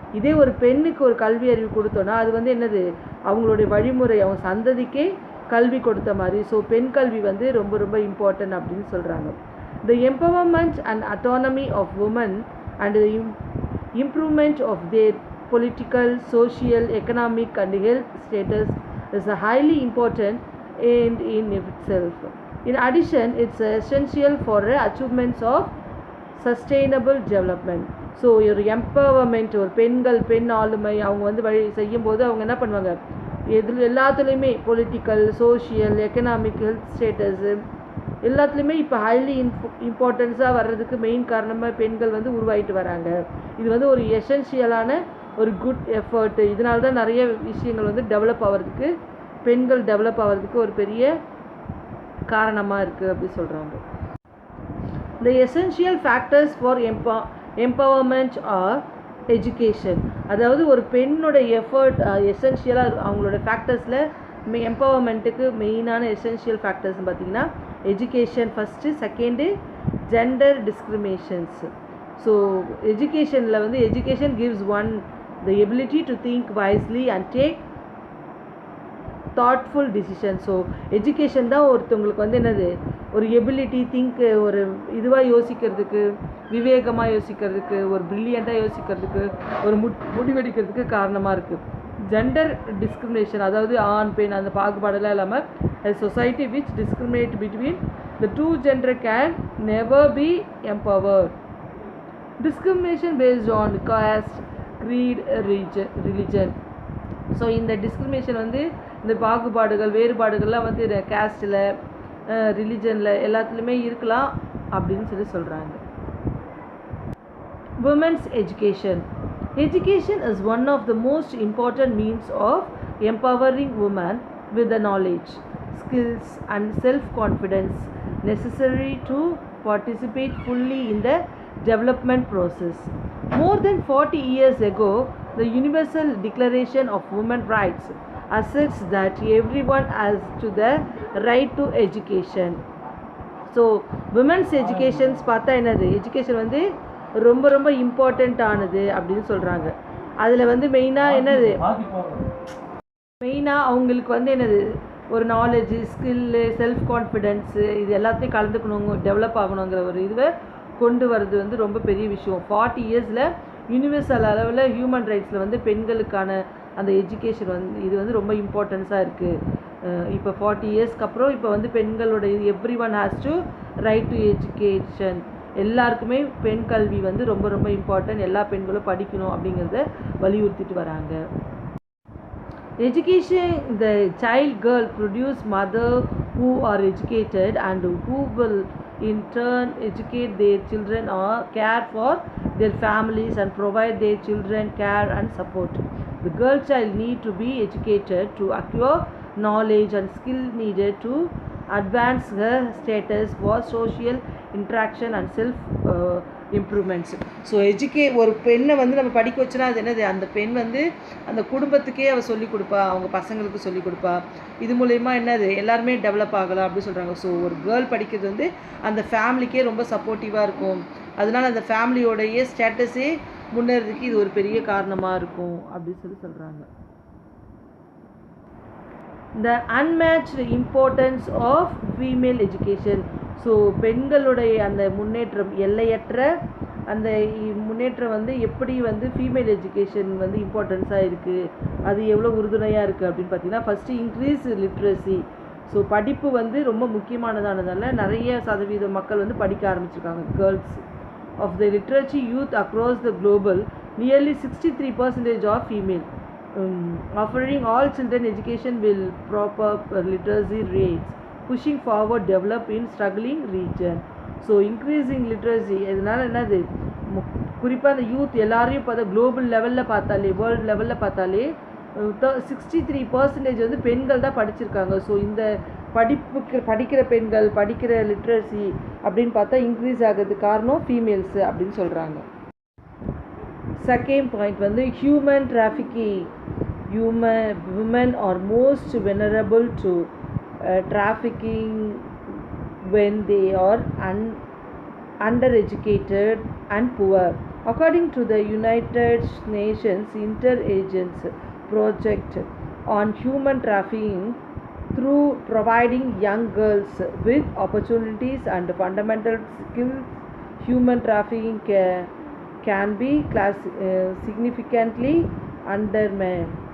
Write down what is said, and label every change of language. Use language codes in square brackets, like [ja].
[ta] இதே ஒரு பெண்ணுக்கு ஒரு கல்வி அறிவு கொடுத்தோன்னா அது வந்து என்னது, அவங்களுடைய வழிமுறை, அவங்க சந்ததிக்கே கல்வி கொடுத்த மாதிரி. ஸோ பெண் கல்வி வந்து ரொம்ப ரொம்ப இம்பார்ட்டன்ட் அப்படின்னு சொல்கிறாங்க. [en] The empowerment and autonomy of women and the improvement of their political, social, economic and health status is a highly important end in itself. In addition, it's essential for the achievements of sustainable development. [ta] So ஒரு empowerment, ஒரு பெண் ஆளுமை அவங்க வந்து செய்யும்போது அவங்க என்ன பண்ணுவாங்க, எல்லாத்துலேயுமே political, social, economic, health status எல்லாத்துலேயுமே இப்போ ஹைலி இம்பார்ட்டன்ஸாக வர்றதுக்கு மெயின் காரணமாக பெண்கள் வந்து உருவாகிட்டு வராங்க. இது வந்து ஒரு எசென்ஷியலான ஒரு குட் எஃபர்ட்டு. இதனால தான் நிறைய விஷயங்கள் வந்து டெவலப் ஆகிறதுக்கு, பெண்கள் டெவலப் ஆகிறதுக்கு ஒரு பெரிய காரணமாக இருக்குது அப்படி சொல்கிறாங்க. [en] The essential factors for empowerment are education. [ta] அதாவது ஒரு பெண்ணோட எஃபர்ட் எசென்ஷியலாக அவங்களோட ஃபேக்டர்ஸில் எம்பவர்மெண்ட்டுக்கு மெயினான எசென்ஷியல் ஃபேக்டர்ஸ்னு பார்த்திங்கன்னா education first, second gender discriminations. So எஜுகேஷனில் வந்து [en] Education gives one the ability to think wisely and take thoughtful decision. [ta] So education தான் ஒருத்தவங்களுக்கு வந்து என்னது, ஒரு எபிலிட்டி, திங்க், ஒரு இதுவாக யோசிக்கிறதுக்கு, விவேகமாக யோசிக்கிறதுக்கு, ஒரு ப்ரில்லியண்ட்டாக யோசிக்கிறதுக்கு, ஒரு முடிவெடுக்கிறதுக்கு காரணமாக இருக்குது. ஜெண்டர் டிஸ்கிரிமினேஷன், அதாவது ஆண் பெண் அந்த பாகுபாடெல்லாம் இல்லாமல் [en] a society which discriminate between the two gender can never be empowered. Discrimination based on caste, creed, religion. [ta] So இந்த டிஸ்கிரிமினேஷன் வந்து இந்த பாகுபாடுகள், வேறுபாடுகள்லாம் வந்து கேஸ்டில், ரிலிஜனில் எல்லாத்துலேயுமே இருக்கலாம் அப்படின்னு சொல்கிறாங்க. [en] Women's education. Education is one of the most important means of empowering women with the knowledge, skills and self-confidence necessary to participate fully in the development process. More than 40 years ago, the Universal Declaration of Women's Rights asserts that everyone has to the right to education. So women's educations [ta] பார்த்தா என்னது, education வந்து ரொம்ப ரொம்ப important ஆனது அப்படின்னு சொல்கிறாங்க. அதில் வந்து மெயினாக என்னது, மெயினாக அவங்களுக்கு வந்து என்னது, ஒரு நாலேஜு, ஸ்கில்லு, செல்ஃப் கான்ஃபிடென்ஸு இது எல்லாத்தையும் கலந்துக்கணும், டெவலப் ஆகணுங்கிற ஒரு இதுவை கொண்டு வர்றது வந்து ரொம்ப பெரிய விஷயம். 40 இயர்ஸில் யூனிவர்சல் அளவில் ஹியூமன் ரைட்ஸில் வந்து பெண்களுக்கான அந்த எஜுகேஷன் வந்து இது வந்து ரொம்ப இம்பார்ட்டன்ஸாக இருக்குது. இப்போ 40 இயர்ஸ்க்கு அப்புறம் இப்போ வந்து பெண்களோட [en] everyone has to right to education, [ta] எல்லாருக்குமே பெண் கல்வி வந்து ரொம்ப ரொம்ப இம்பார்ட்டன்ட், எல்லா பெண்களும் படிக்கணும் அப்படிங்கிறத வலியுறுத்திட்டு வராங்க. [en] Education, the child girl produce mother who are educated and who will in turn educate their children or care for their families and provide their children care and support. The girl child need to be educated to acquire knowledge and skill needed to advance her status for social interaction and self improvements. [ta] So ஒரு பெண்ணை வந்து நம்ம படிக்க வச்சோன்னா அது என்னது, அந்த பெண் வந்து அந்த குடும்பத்துக்கே அவள் சொல்லிக் கொடுப்பா, அவங்க பசங்களுக்கு சொல்லிக் கொடுப்பா, இது மூலயமா என்னது எல்லாருமே டெவலப் ஆகலாம் அப்படின்னு சொல்கிறாங்க. ஸோ ஒரு கேர்ள் படிக்கிறது வந்து அந்த ஃபேமிலிக்கே ரொம்ப சப்போர்ட்டிவாக இருக்கும், அதனால் அந்த ஃபேமிலியோடைய ஸ்டேட்டஸே முன்னேறதுக்கு இது ஒரு பெரிய காரணமாக இருக்கும் அப்படின்னு சொல்கிறாங்க. [en] The unmatched importance of female education. [ta] So பெண்களுடைய அந்த முன்னேற்றம், எல்லையற்ற அந்த முன்னேற்றம் வந்து எப்படி வந்து ஃபீமேல் எஜுகேஷன் வந்து இம்பார்ட்டன்ஸாக இருக்குது, அது எவ்வளோ உறுதுணையாக இருக்குது அப்படின்னு பார்த்தீங்கன்னா, ஃபஸ்ட்டு இன்க்ரீஸ் லிட்ரஸி. ஸோ படிப்பு வந்து ரொம்ப முக்கியமானதானதால் நிறைய சதவீத மக்கள் வந்து படிக்க ஆரம்பிச்சிருக்காங்க. [en] Girls of the literature youth across the global nearly 63% of female. Offering all children education will prop up literacy rates, pushing forward develop in struggling region. [ta] So increasing literacy இதனால் என்னது, குறிப்பாக அந்த யூத் எல்லாரையும் பார்த்தா குளோபல் லெவலில் பார்த்தாலே, world லெவலில் பார்த்தாலே 63% வந்து பெண்கள் தான் படிச்சிருக்காங்க. ஸோ இந்த படிக்கிற பெண்கள் படிக்கிற லிட்ரஸி அப்படின்னு பார்த்தா இன்க்ரீஸ் ஆகிறதுக்கு காரணம் ஃபீமேல்ஸு அப்படின்னு சொல்கிறாங்க. [en] Second point வந்து human trafficking. Women are most vulnerable to trafficking when they are undereducated and poor. According to the United Nations Interagency Project on Human Trafficking, through providing young girls with opportunities and fundamental skills, human trafficking can be significantly undermined.